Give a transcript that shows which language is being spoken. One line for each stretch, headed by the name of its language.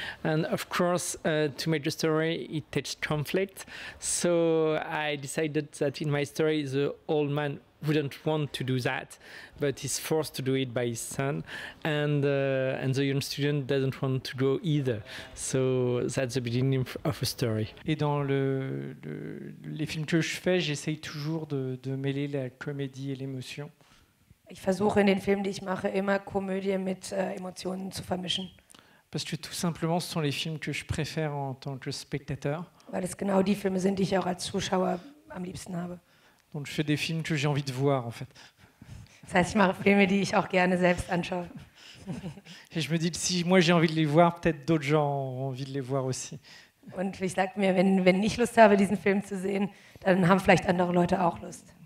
English: And of course, to make the story, it takes conflict. So I decided that in my story, the old man wouldn't want to do that, but he's forced to do it by his son, and the young student doesn't want to go either. So that's the beginning of a story.
French: Et dans les films que je fais, j'essaye toujours de mêler la comédie et l'émotion.
German: Ich versuche in den Filmen, die ich mache, immer Komödie mit Emotionen zu vermischen.
French: Parce que tout simplement, ce sont les films que je préfère en tant que spectateur.
German: Weil es genau die Filme sind, die ich auch als Zuschauer am liebsten habe.
French: Donc je fais des films que j'ai envie de voir, en fait.
German: Das heißt, ich mache Filme, die ich auch gerne selbst anschaue.
French: Et je me dis que si moi j'ai envie de les voir, peut-être d'autres gens ont envie de les voir aussi.
German: Und ich sage mir, wenn ich Lust habe, diesen Film zu sehen, dann haben vielleicht andere Leute auch Lust.